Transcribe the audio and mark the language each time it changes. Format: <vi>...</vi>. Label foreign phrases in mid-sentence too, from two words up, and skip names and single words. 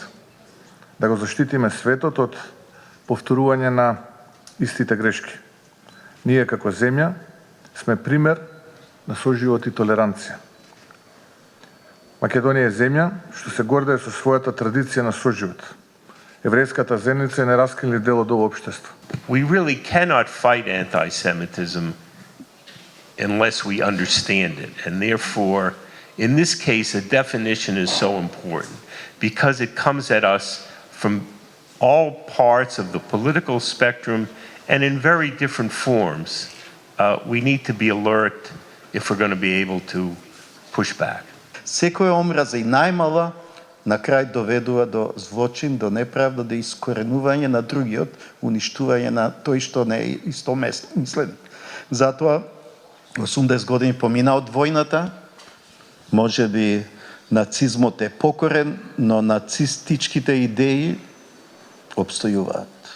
<mk>Да го заштитиме светот од повторување на истите грешки. Ние како земја сме пример на соживот и толеранција. Македонија е земја што се гордее со својата традиција на соживот. Еврејската заедница е нераскинлив дел од ова општество.</mk> <en>We really cannot fight anti-Semitism unless we understand it. And therefore, in this case, a definition is so important because it comes at us from all parts of the political spectrum and in very different forms. We need to be alert if we're going to be able to push back.</en> <mk>Секоја омраза и најмала на крај доведува до злочин, до неправда, до искоренување на другиот, уништување на тој што не е истомислен. Затоа 80 години помина од војната, може би нацизмот е покорен, но нацистичките идеи обстојуваат.</mk>